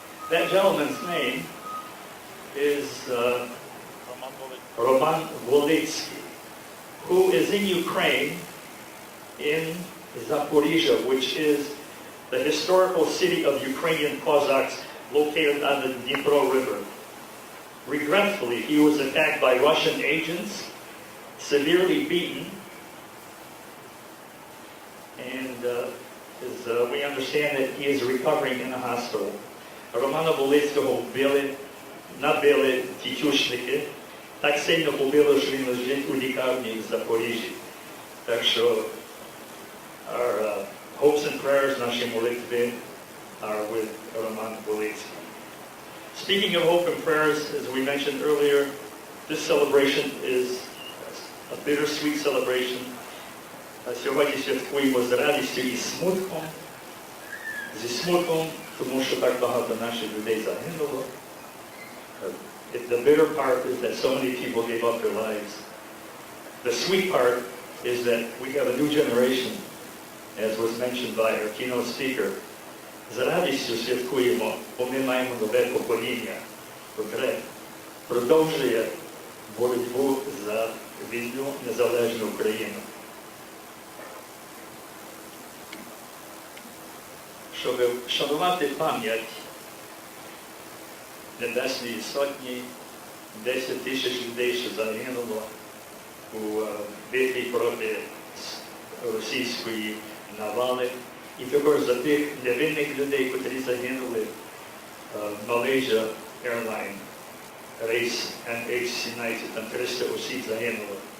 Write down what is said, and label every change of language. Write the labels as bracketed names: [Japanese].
[English] That gentleman's name is Roman Volitsky, who is in Ukraine, in Zaporizhia, which is the historical city of Ukrainian Cossacks located on the Dnipro River. Regretfully, he was attacked by Russian agents, severely beaten, and we understand that he is recovering in a hospital. [Ukrainian] Романа Волицького набили тітюшники, так сильно побили, що він лежить у лікарні в Запоріжжі. Так що [English] our hopes and prayers, [Ukrainian] наші молитви, [English] are with Roman Volitsky. Speaking of hope and prayers, as we mentioned earlier, this celebration is a bittersweet celebration. [Ukrainian] Сьогодні святкуємо з радістю і смутком, зі смутком, тому що так багато наших людей загинуло. [English] The bitter part is that so many people gave up their lives. The sweet part is that we have a new generation, as was mentioned by our keynote speaker. [Ukrainian] З радістю святкуємо, бо ми маємо нове покоління, котре продовжує боротьбу за вільну, незалежну Україну. Щоб шанувати пам'ять Небесної Сотні, 10 тисяч людей, що загинуло у битві проти російської навали, і також за тих невинних людей, котрі загинули в Malaysia Airline, рейс MH17, там 300 осіб загинуло.